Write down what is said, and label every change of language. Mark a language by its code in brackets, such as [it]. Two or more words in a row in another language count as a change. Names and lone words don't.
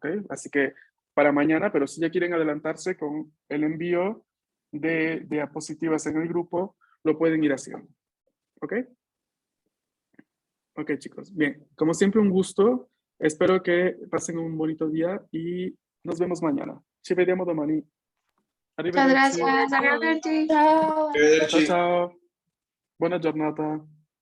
[es] Así que para mañana, pero si ya quieren adelantarse con el envío de diapositivas en el grupo, lo pueden ir haciendo, ¿ok? Ok, chicos. Bien, como siempre, un gusto. Espero que pasen un bonito día y nos vemos mañana. [it] Ci vediamo domani. [es] Muchas [it] Arrivederci. [es] gracias. Arrivederci. Chao. [it] Ciao, ciao. Buona giornata.